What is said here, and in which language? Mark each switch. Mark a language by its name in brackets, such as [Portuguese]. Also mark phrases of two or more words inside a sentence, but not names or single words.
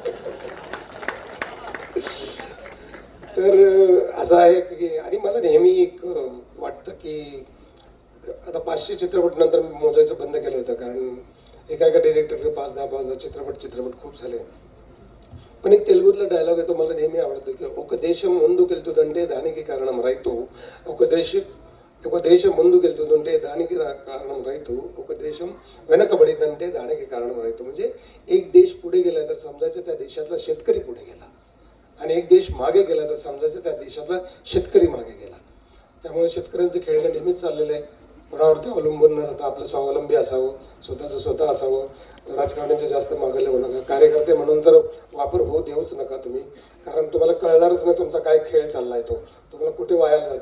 [Marathi] तर असं आहे की, आणि मला नेहमी एक वाटतं की आता 500 चित्रपट नंतर मोजायचं बंद केलं होतं, कारण एका डिरेक्टरने 5-10 चित्रपट खूप झाले. पण एक तेलुगुतला डायलॉग आहे तो मला नेहमी आवडतो की [Telugu] ఒక దేశం ముందుకెళ్తుందంటే దానికి కారణం రైతు, ఒక దేశం ముందుకెళ్తుందంటే దానికి కారణం రైతు, ఒక దేశం వెనకబడిందంటే దానికి కారణం రైతు. [Marathi] म्हणजे एक देश पुढे गेला तर समजायचं त्या देशातला शेतकरी पुढे गेला, आणि एक देश मागे गेला तर समजायचं त्या देशातला शेतकरी मागे गेला. त्यामुळे शेतकऱ्यांचं खेळणं नेहमीच चाललेलं आहे. कोणावरती अवलंबून न राहता आपलं स्वावलंबी असावं, स्वतः असावं. राजकारण्यांच्या जास्त मागे लागू नका. कार्यकर्ते म्हणून तर वापर होऊ देऊच नका तुम्ही, कारण तुम्हाला कळणारच नाही तुमचा काय खेळ चाललाय तो, तुम्हाला कुठे वायाला जाईल.